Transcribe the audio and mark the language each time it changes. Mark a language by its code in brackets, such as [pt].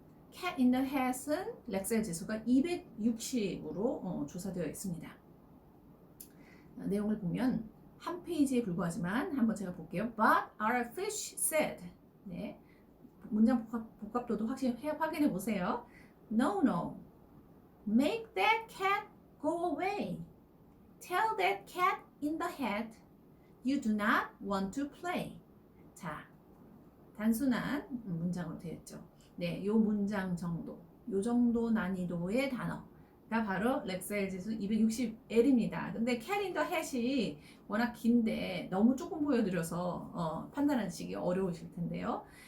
[ko] cat in the hat은 렉셀 지수가 260으로 조사되어 있습니다. 내용을 보면 한 페이지에 불과하지만 한번 제가 볼게요. [en] But our fish said. [ko] 네, 문장 복합도도 확인해 보세요. [en] No, no. Make that cat go away. Tell that cat in the hat you do not want to play. [ko] 자, 단순한 문장으로 되어 있죠. 네, 요 문장 정도, 요 정도 난이도의 단어가 바로 렉셀 지수 260L입니다. 근데 cat in the hat이 워낙 긴데 너무 조금 보여드려서 판단하시기 어려우실 텐데요.